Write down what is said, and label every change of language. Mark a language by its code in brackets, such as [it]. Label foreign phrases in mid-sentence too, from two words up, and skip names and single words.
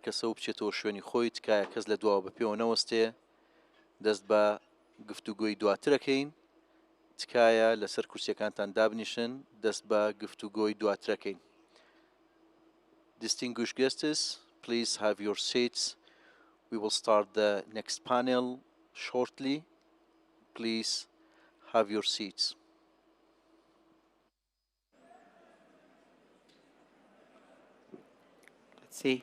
[ckb] کەسە و بچێتەوە شوێنی خۆی تکایە کەس لە دواوە بە پێوە نەوەستێ دەست بە گفتوگۆی دواترەکەین تکایە لەسەر کورسیەکانتان دابنیشن دەست بە گفتوگۆی دواترەکەین [en] Distinguished guests, please have your seats. We will start the next panel shortly. Please have your seats. See.